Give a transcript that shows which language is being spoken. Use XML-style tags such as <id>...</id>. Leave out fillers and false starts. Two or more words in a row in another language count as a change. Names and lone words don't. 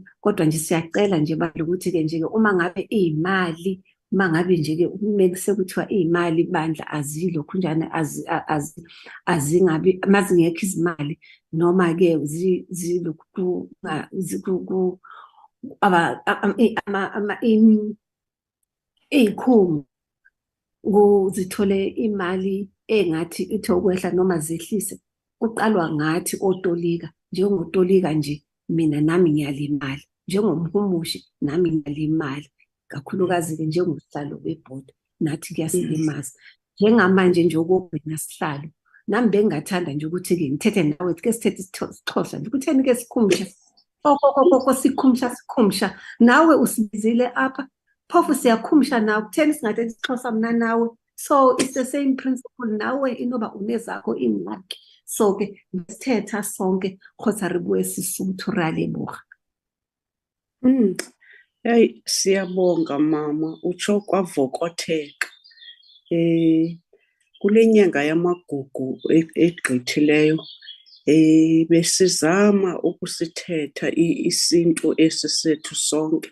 <zu>Kodwa nje siyacela nje bandla ukuthi-ke nje-ke uma ngabe iy'mali, uma ngabe nje-ke kumele sekuthiwa iy'mali bandla azilokhunjana azingabi, mazingekho izimali noma-ke iy'khungo zithole imali engathi ithi ukwehla noma zehlise, kuqalwa ngathi otolika. Njengotolika nje mina nami ngiyalimali, njengomhumushi nami ngiyalimali, kakhulukazi-ke njengosihlalo webhodi nathi kuyasilimaza. Njengamanje nje okugcina sihlalo, nami bengingathanda nje ukuthi-ke ngithethe nawe,</zu> <xh>ke sithethe isiXhosa nje, kutheni-ke sikhumsha sikhumsha, nawe usibizile apha, phofu siyakhumsha nawe, kutheni singathethe isiXhosa mna nawe?</xh> <en>So it's the same principle,</en> <xh>nawe inoba unezakho ingxaki. So-ke sithetha sonke khotha</xh> <st>re bue Sesotho re a leboga.</st> <xh>Hey, siyabonga mama, utsho kwavokotheka. Kule nyanga yamagugu egqithileyo, besizama ukusithetha isinto esi sethu sonke.</xh>